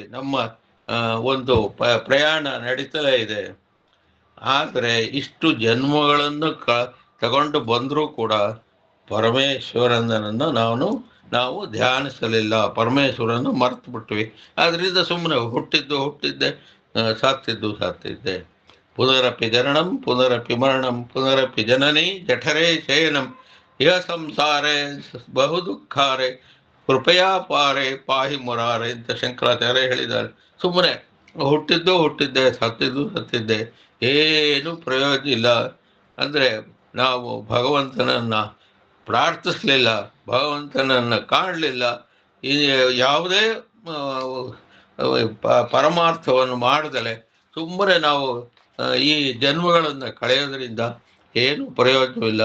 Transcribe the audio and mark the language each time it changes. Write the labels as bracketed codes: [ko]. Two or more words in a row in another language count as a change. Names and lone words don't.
[kn] ನಮ್ಮ ಒಂದು ಪ್ರಯಾಣ ನಡೀತಲೇ ಇದೆ. ಆದರೆ ಇಷ್ಟು ಜನ್ಮಗಳನ್ನು ತಗೊಂಡು ಬಂದರೂ ಕೂಡ ಪರಮೇಶ್ವರನನ್ನು ನಾವು ಧ್ಯಾನಿಸಲಿಲ್ಲ. ಪರಮೇಶ್ವರನ್ನು ಮರೆತು ಬಿಟ್ವಿ. ಅದರಿಂದ ಸುಮ್ಮನೆ ಹುಟ್ಟಿದ್ದೆ, ಸತ್ತಿದ್ದೆ. [sa] ಪುನರಪಿ ಜನನಂ ಪುನರಪಿ ಮರಣಂ ಪುನರಪಿ ಜನನಿ ಜಠರೇ ಶಯನಂ ಇಹ ಸಂಸಾರೇ ಬಹು ದುಃಖಾರೆ ಕೃಪಯಾ ಪಾರೆ ಪಾಹಿ ಮುರಾರೆ [kn] ಅಂತ ಶಂಕರಾಚಾರ್ಯ ಹೇಳಿದ್ದಾರೆ. ಸುಮ್ಮನೆ ಹುಟ್ಟಿದ್ದೆ, ಸತ್ತಿದ್ದೆ, ಏನು ಪ್ರಯೋಜನ ಇಲ್ಲ. ಅಂದರೆ ನಾವು ಭಗವಂತನನ್ನು ಪ್ರಾರ್ಥಿಸಲಿಲ್ಲ, ಭಗವಂತನನ್ನು ಕಾಣಲಿಲ್ಲ, ಈ ಯಾವುದೇ ಪರಮಾರ್ಥವನ್ನು ಮಾಡದಲೆ ಸುಮ್ಮನೆ ನಾವು ಈ ಜನ್ಮಗಳನ್ನು ಕಳೆಯೋದ್ರಿಂದ ಏನು ಪ್ರಯೋಜನವಿಲ್ಲ.